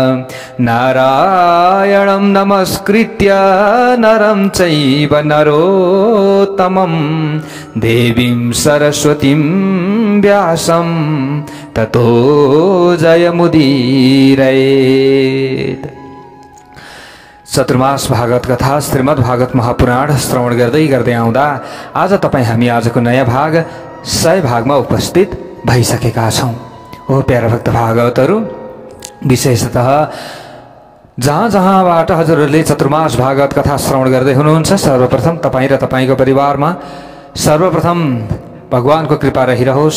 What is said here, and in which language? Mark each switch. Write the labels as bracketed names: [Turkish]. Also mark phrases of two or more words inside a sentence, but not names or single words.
[Sanskrit] नारायणं नमस्कृत्य नरं चैव नरोत्तमं देवीं सरस्वतीं व्यासं ततो जयमुदीरयेत्। [Nepali] चतुर्मास भागवत कथा श्रीमद् भागवत महापुराण श्रवण गर्दै गर्दै आउँदा आज तपाईँ हामी आजको नयाँ भाग 100 भागमा उपस्थित भइसकेका छौँ। हो प्यारा भक्त भागवतहरू, विशेषतः जहाँ जहाँबाट हजुरहरूले चतुर्मास भागवत कथा श्रवण गर्दै हुनुहुन्छ, सर्वप्रथम तपाईँ र तपाईँको परिवारमा सर्वप्रथम भगवानको कृपा रहिरहोस्।